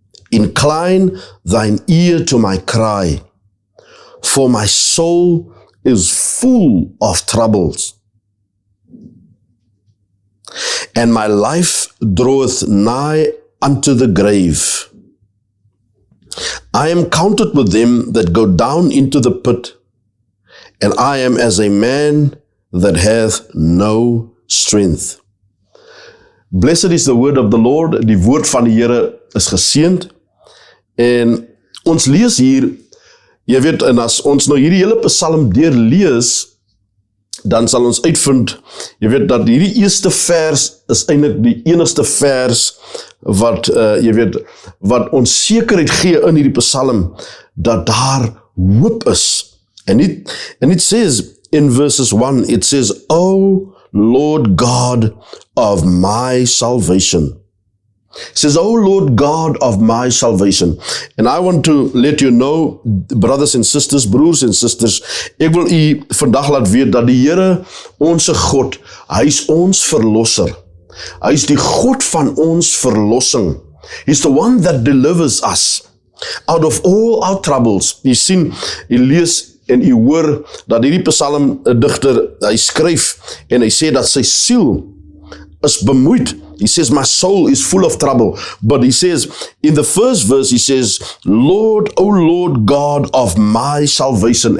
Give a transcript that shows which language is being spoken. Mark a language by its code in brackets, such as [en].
[en] Incline thine ear to my cry, for my soul is full of troubles, and my life draweth nigh unto the grave. I am counted with them that go down into the pit, and I am as a man that hath no strength. Blessed is the word of the Lord. [af] Die woord van die Here is geseënd. En ons lees hier, jy weet, en as ons nou hierdie hele Psalm deurlees, dan sal ons uitvind, jy weet, dat hierdie eerste vers is eintlik die enigste vers wat, jy weet, wat ons sekerheid gee in hierdie Psalm, dat daar hoop is. [en] And it says in verses 1, it says, O Lord God of my salvation. It says, O Lord God of my salvation. And I want to let you know, brothers and sisters, [af] broers en sisters, ek wil u vandag laat weet dat die Here, onse God, hy is ons verlosser. Hy is die God van ons verlossing. [en] He's the one that delivers us out of all our troubles. [af] Jy sien, jy lees en u hoor dat hierdie psalmdigter, hy skryf en hy sê dat sy siel is bemoeid. [en] He says, my soul is full of trouble. But he says, in the first verse, he says, Lord, O Lord God of my salvation.